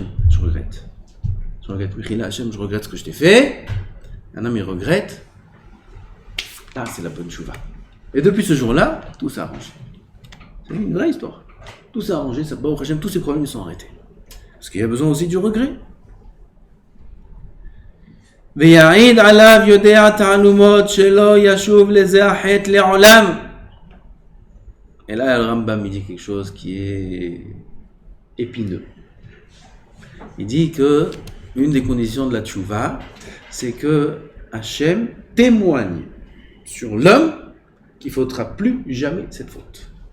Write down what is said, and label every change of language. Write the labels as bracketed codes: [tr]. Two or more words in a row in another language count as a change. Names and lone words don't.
[fr] Je regrette, Hachem, je regrette ce que je t'ai fait. Un homme, il regrette. Ah, c'est la bonne chouva. Et depuis ce jour-là, tout s'est arrangé. C'est une vraie histoire. Tout s'est arrangé, ça [he] ברוך השם, [fr] tous ces problèmes ils sont arrêtés. Parce qu'il y a besoin aussi du regret. [he] ויעיד עליו יודע תעלומות שלא ישוב לזה החטא לעולם. [fr] Et là, le Rambam il dit quelque chose qui est épineux. Il dit que une des conditions de la tchouva, c'est que Hachem témoigne sur l'homme qu'il ne faudra plus jamais cette faute.